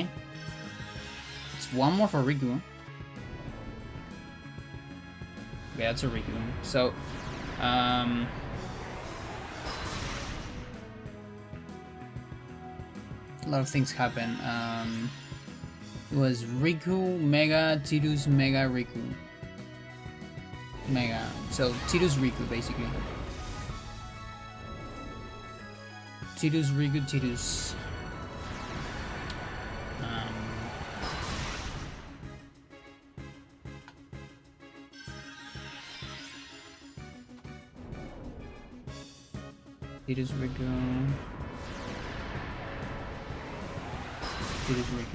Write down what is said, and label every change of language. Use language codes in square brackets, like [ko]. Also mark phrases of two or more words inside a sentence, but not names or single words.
[en] It's one more for Riku. Okay, that's a Riku. So, a lot of things happen. It was Riku, Mega, Tidus, Mega, Riku. Mega. So, Tidus, Riku, basically. Tidus, Riku, Tidus. Tidus, Riku. Tidus, Riku.